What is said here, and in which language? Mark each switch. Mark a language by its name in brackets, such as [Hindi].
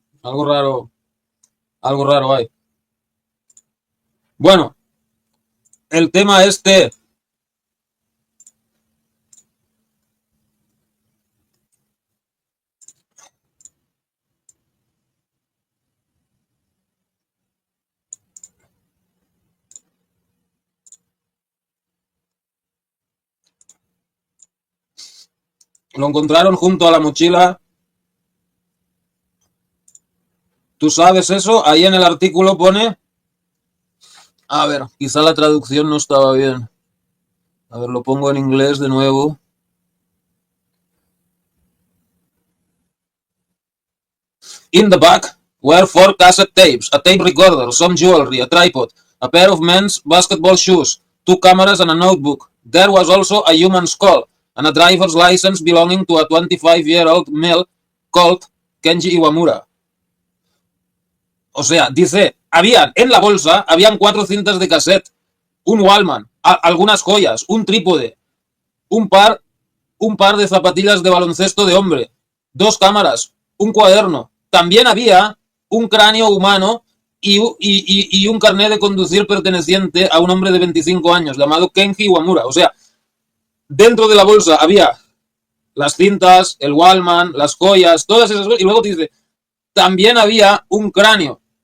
[Spanish] Algo raro, algo raro hay. Bueno, el tema este lo encontraron junto a la mochila. ¿Tú sabes eso? Ahí en el artículo pone. A ver, quizá la traducción no estaba bien. A ver, lo pongo en inglés de nuevo. [English] In the back were 4 cassette tapes, a tape recorder, some jewelry, a tripod, a pair of men's basketball shoes, 2 cameras and a notebook. There was also a human skull and a driver's license belonging to a 25-year-old male called Kenji Iwamura. [Spanish] O sea, dice, en la bolsa, habían 4 cintas de cassette, un Wallman, algunas joyas, un trípode, un par, un par de zapatillas de baloncesto de hombre, 2 cámaras, un cuaderno. También había un cráneo humano y un carnet de conducir perteneciente a un hombre de 25 años llamado Kenji Iwamura. O sea, dentro de la bolsa había las cintas, el Wallman, las joyas, todas esas cosas. Y luego dice, también había un cráneo.